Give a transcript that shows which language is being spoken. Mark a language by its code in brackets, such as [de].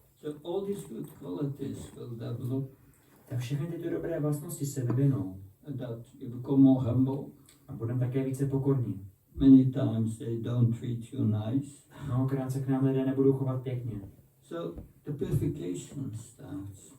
[en] So all these good qualities will develop. [cs] Tak všechny tyto dobré vlastnosti se vyvinou [en] That you become more humble. [cs] a budeme také více pokorní. [en] Many times they don't treat you nice. [cs] Mnohokrát se k nám lidé nebudou chovat pěkně. [en] So the purification starts.